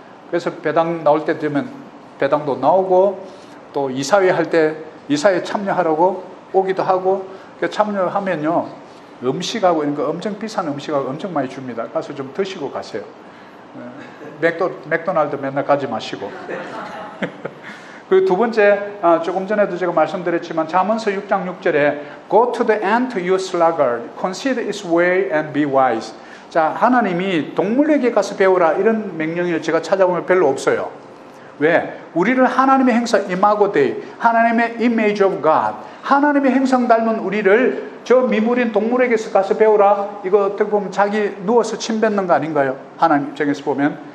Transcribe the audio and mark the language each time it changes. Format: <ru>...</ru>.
<ko>그래서 배당 나올 때 되면 배당도 나오고 또 이사회 할 때 이사회 참여하라고 오기도 하고 참여하면요 음식하고 이런 거 엄청 비싼 음식하고 엄청 많이 줍니다. 가서 좀 드시고 가세요. 맥도날드 맨날 가지 마시고. 그리고 두 번째 조금 전에도 제가 말씀드렸지만 잠언서 6장 6절에</ko> <en>Go to the ant you sluggard, consider its way and be wise.</en> <ko>자, 하나님이 동물에게 가서 배우라 이런 명령을 제가 찾아보면 별로 없어요. 왜? 우리를 하나님의 행사 이마고 데이, 하나님의</ko> <en>image of God,</en> <ko>하나님의 행성 닮은 우리를 저 미물인 동물에게서 가서 배우라. 이거 어떻게 보면 자기 누워서 침 뱉는 거 아닌가요? 하나님 입장에서 보면.</ko>